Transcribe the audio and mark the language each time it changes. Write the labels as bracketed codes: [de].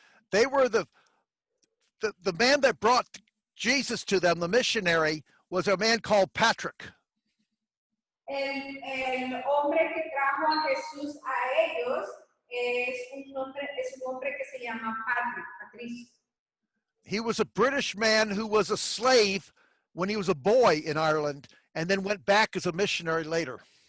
[en] They were the man that brought Jesus to them, the missionary, was a man called Patrick. [es] El hombre que trajo a Jesús a ellos es un hombre que se llama Patricio. [en] He was a British man who was a slave when he was a boy in Ireland, and then went back as a missionary later.